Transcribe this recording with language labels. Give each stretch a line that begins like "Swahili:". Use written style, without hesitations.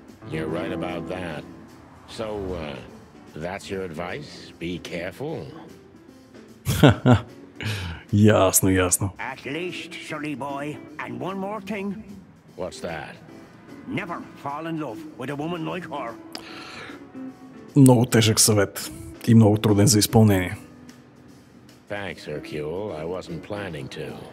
English: You're right about that. So, that's your advice? Be careful?
Bulgarian: Ясно, ясно.
English: At least, silly boy. And one more thing. What's that? Never fall in love with a woman like her.
Bulgarian: Много тежък съвет и много труден за изпълнение.
English: Thanks, Hercule. I wasn't planning to.